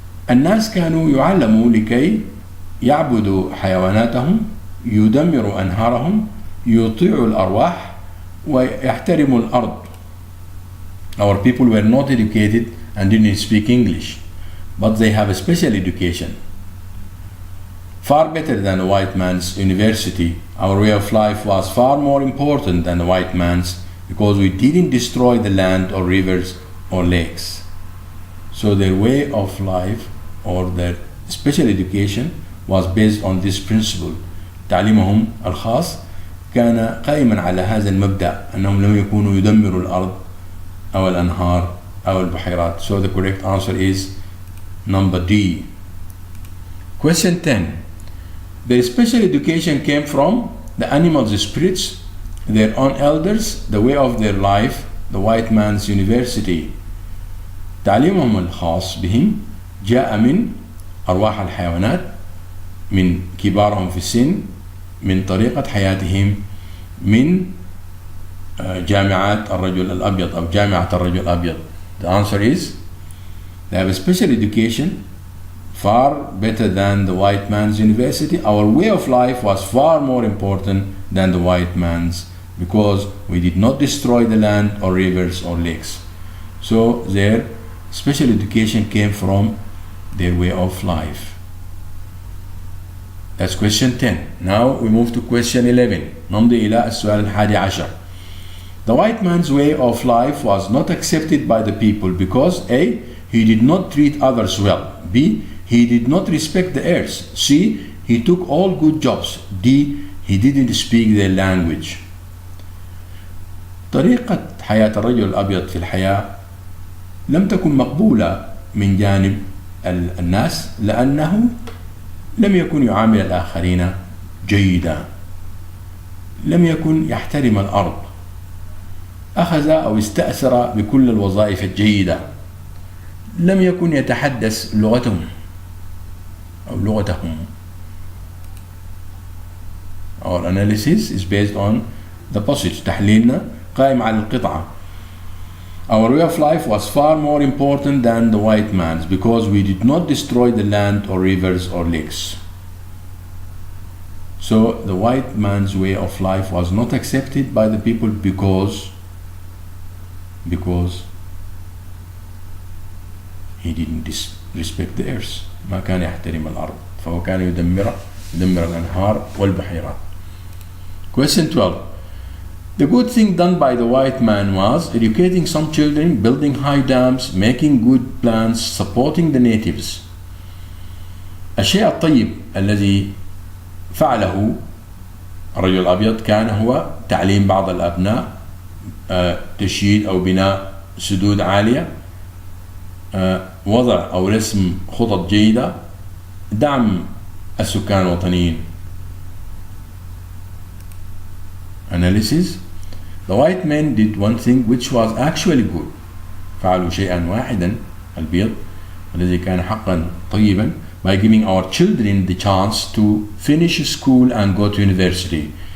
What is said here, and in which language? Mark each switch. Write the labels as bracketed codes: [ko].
[ar] الناس كانوا يعلموا لكي يعبدوا حيواناتهم، يدمروا أنهارهم، يطيعوا الأرواح، ويحترموا الأرض. [en] Our people were not educated and didn't speak English, but they have a special education. Far better than the white man's university. Our way of life was far more important than the white man's because we didn't destroy the land or rivers or lakes. So their way of life or their special education was based on this principle. [ar] تعليمهم الخاص كان قائما على هذا المبدأ أنهم لم يكونوا يدمروا الأرض أو الأنهار أو البحيرات. [en] So the correct answer is number D. Question 10. Their special education came from the animals' spirits, their own elders, the way of their life, the white man's university. [ar] تعليمهم الخاص بهم جاء من أرواح الحيوانات، من كبارهم في السن، من طريقة حياتهم، من جامعات الرجل الأبيض أو جامعة الرجل الأبيض. [en] The answer is they have a special education far better than the white man's university. Our way of life was far more important than the white man's because we did not destroy the land or rivers or lakes. So their special education came from their way of life. That's question 10. Now we move to question 11. [ar] نمضي إلى السؤال الحادي عشر. [en] The white man's way of life was not accepted by the people because A. He did not treat others well. B. He did not respect the earth. C. He took all good jobs. D. He didn't speak their language. [ar] طريقة حياة الرجل الأبيض في الحياة لم تكن مقبولة من جانب الناس لأنه لم يكن يعامل الآخرين جيدا، لم يكن يحترم الأرض، أخذ أو استأثر بكل الوظائف الجيدة، لم يكن يتحدث لغتهم أو لغتهم. [en] Our analysis is based on the passage. [ar] تحليلنا قائم على القطعة. [en] Our way of life was far more important than the white man's because we did not destroy the land or rivers or lakes. So the white man's way of life was not accepted by the people because he didn't respect the earth. [ar] ما كان يحترم الأرض، فهو كان يدمر الأنهار والبحيرات. [en] Question 12. The good thing done by the white man was educating some children, building high dams, making good plans, supporting the natives. [ar] الشيء الطيب الذي فعله الرجل الأبيض كان هو تعليم بعض الأبناء، تشييد أو بناء سدود عالية، وضع أو رسم خطط جيدة، دعم السكان الوطنيين. [en] Analysis. The white men did one thing which was actually good. [ar] فعلوا شيئا واحدا البيض الذي كان حقا طيبا [en] by giving our children the chance to finish school and go to university.